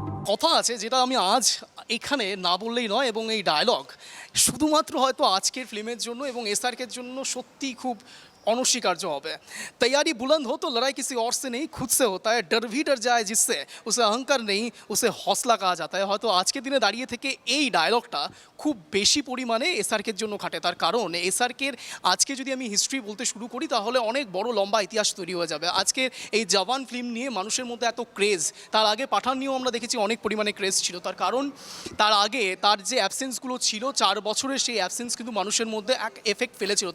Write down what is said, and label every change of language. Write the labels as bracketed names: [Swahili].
[Bangla] কথা আছে যেটা আমি আজ এখানে না বললেই নয়, এবং এই ডায়লগ শুধুমাত্র হয়তো আজকের ফিল্মের জন্য এবং এসআরকের জন্য সত্যিই খুব অনস্বীকার্য হবে। [Hindi] तैयारी बुलंद हो तो लड़ाई किसी और से नहीं खुद से होता है, डर भी डर जाए जिससे उसे अहंकार नहीं उसे हौसला कहा जाता है। [Bangla] হয়তো আজকের দিনে দাঁড়িয়ে থেকে এই ডায়লগটা খুব বেশি পরিমাণে এসআরকের জন্য খাটে, তার কারণ এসআরকের আজকে যদি আমি হিস্ট্রি বলতে শুরু করি তাহলে অনেক বড় লম্বা ইতিহাস তৈরি হয়ে যাবে। আজকের এই জওয়ান ফিল্ম নিয়ে মানুষের মধ্যে এত ক্রেজ, তার আগে পাঠান নিয়েও আমরা দেখেছি অনেক পরিমাণে ক্রেজ ছিল, তার কারণ তার আগে তার যে অ্যাবসেন্সগুলো ছিল 4 বছরের সেই অ্যাবসেন্স কিন্তু মানুষের মধ্যে এক এফেক্ট ফেলেছিল।